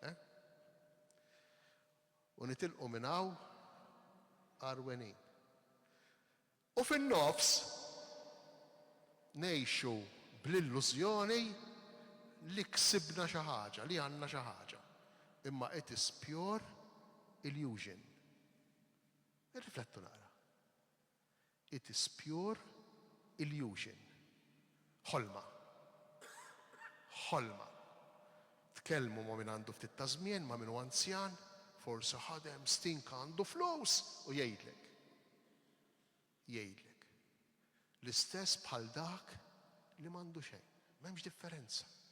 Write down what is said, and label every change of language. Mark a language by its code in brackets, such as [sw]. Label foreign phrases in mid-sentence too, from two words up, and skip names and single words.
[mt] U nitilqu minn hawn arwenin. U fin-nofs ngħixu bl-illużjoni li ksibna xi ħaġa, li għandna xi ħaġa. [en] Imma it is pure illusion. [mt] Irriflettu nara. [en] It is pure illusion. [mt] Ħolma. Ħolma. Tkellmu ma' min għandu ftit ta' żmien, ma' min hu anzjan, forsi ħadem stinka għandu flus u jgħidlek. Jgħidlek. L-istess bħal dak li m'għandu xejn, m'hemmx differenza.